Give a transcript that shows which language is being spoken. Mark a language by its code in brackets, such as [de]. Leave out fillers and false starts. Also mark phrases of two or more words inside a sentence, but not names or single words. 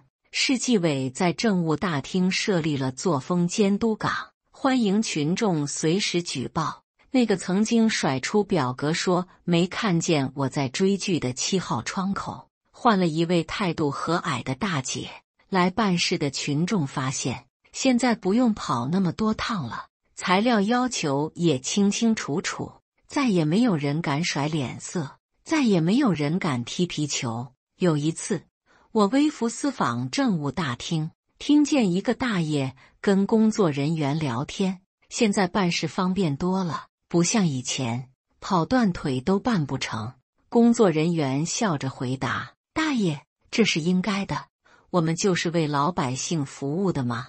[zh] 市紀委在政務大廳設立了作風監督崗，歡迎群眾隨時舉報。那個曾經甩出表格說沒看見我在追劇的7號窗口，換了一位態度和藹的大姐來辦事的群眾發現，現在不用跑那麼多趟了，材料要求也清清楚楚，再也沒有人敢甩臉色，再也沒有人敢踢皮球。有一次，我微服私訪政務大廳，聽見一個大爺跟工作人員聊天，現在辦事方便多了，不像以前，跑斷腿都辦不成。工作人員笑着回答：“大爺，這是應該的，我們就是為老百姓服務的嘛。”